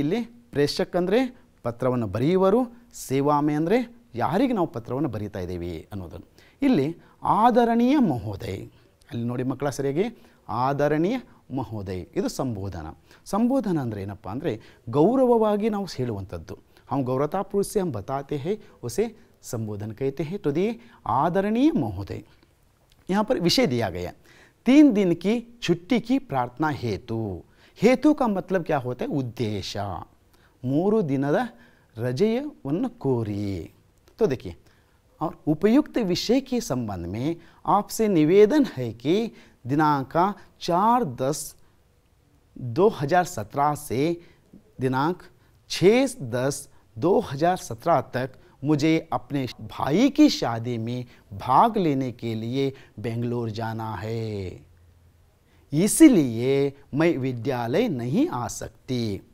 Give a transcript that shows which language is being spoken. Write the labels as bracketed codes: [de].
[kn] ಇಲ್ಲಿ ಪ್ರೇಷಕ್ ಅಂದರೆ ಪತ್ರವನ್ನು ಬರೆಯುವರು, ಸೇವಾಮೆ ಅಂದರೆ ಯಾರಿಗೆ ನಾವು ಪತ್ರವನ್ನು ಬರೀತಾ ಇದ್ದೀವಿ ಅನ್ನೋದನ್ನು. ಇಲ್ಲಿ ಆದರಣೀಯ ಮಹೋದಯ, ಅಲ್ಲಿ ನೋಡಿ ಮಕ್ಕಳ ಸರಿಯಾಗಿ, ಆದರಣೀಯ ಮಹೋದಯ ಇದು ಸಂಬೋಧನ. ಸಂಬೋಧನ ಅಂದರೆ ಏನಪ್ಪ ಅಂದರೆ ಗೌರವವಾಗಿ ನಾವು ಹೇಳುವಂಥದ್ದು. [hi] हम गौरवतापूर्वक से हम बताते हैं उसे संबोधन कहते हैं. तो दिए आदरणीय महोदय. यहाँ पर विषय दिया गया 3 दिन की छुट्टी की प्रार्थना हेतु. हेतु का मतलब क्या होता है? उद्देश्य. [kn] 3 ದಿನದ रजेಯನ್ನು ಕೋರಿ. [hi] तो देखिए, और उपयुक्त विषय के संबंध में आपसे निवेदन है कि दिनांक 4-10-2017 से दिनांक 6-10-2017 तक मुझे अपने भाई की शादी में भाग लेने के लिए बेंगलोर जाना है, इसलिए मैं विद्यालय नहीं आ सकती.